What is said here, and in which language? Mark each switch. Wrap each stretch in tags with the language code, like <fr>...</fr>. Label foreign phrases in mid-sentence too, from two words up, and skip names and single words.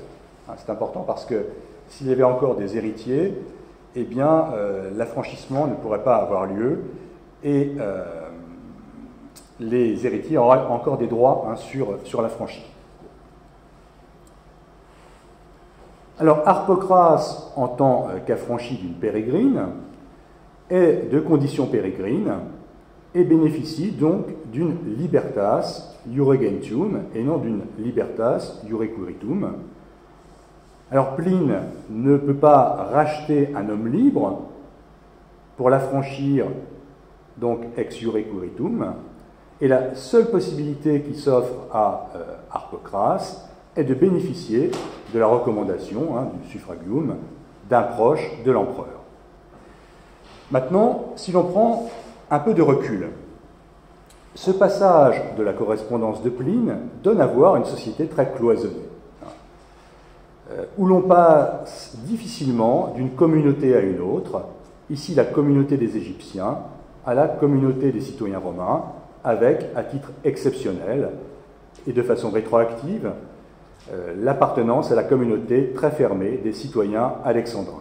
<fr>C'est important parce que s'il y avait encore des héritiers, eh bien, l'affranchissement ne pourrait pas avoir lieu et les héritiers auraient encore des droits sur l'affranchi. Alors, Harpocrates, en tant qu'affranchi d'une pérégrine, est de condition pérégrine et bénéficie donc d'une</fr> <la>libertas iure gentium</la> <fr>et non d'une</fr> <la>libertas iure curitum.</la> <fr>Alors Pline ne peut pas racheter un homme libre pour l'affranchir donc</fr> <la>ex iure curitum,</la> <fr>et la seule possibilité qui s'offre à Harpocrates est de bénéficier de la recommandation, du suffragium, d'un proche de l'empereur. Maintenant, si l'on prend un peu de recul, ce passage de la correspondance de Pline donne à voir une société très cloisonnée, où l'on passe difficilement d'une communauté à une autre, ici la communauté des Égyptiens, à la communauté des citoyens romains, avec, à titre exceptionnel et de façon rétroactive, l'appartenance à la communauté très fermée des citoyens alexandrins.</fr>